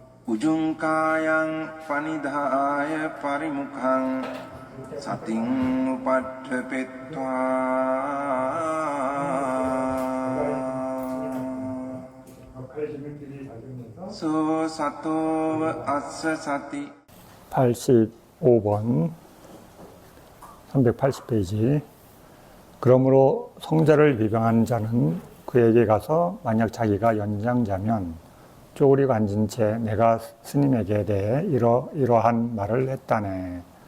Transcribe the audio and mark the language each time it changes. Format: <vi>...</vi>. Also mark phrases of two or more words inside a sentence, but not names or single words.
<pi>උජුංකායං පනිදාය පරිමුඛං සතින් උපට්ඨපෙත්වා 소 සතෝව අස්ස සති</pi> <ko>85번 380페이지. 그러므로 성자를 비방하는 자는 그에게 가서 만약 자기가 연장자면 쪼그리고 앉은 채 내가 스님에게 대해 이러한 말을 했다네.</ko>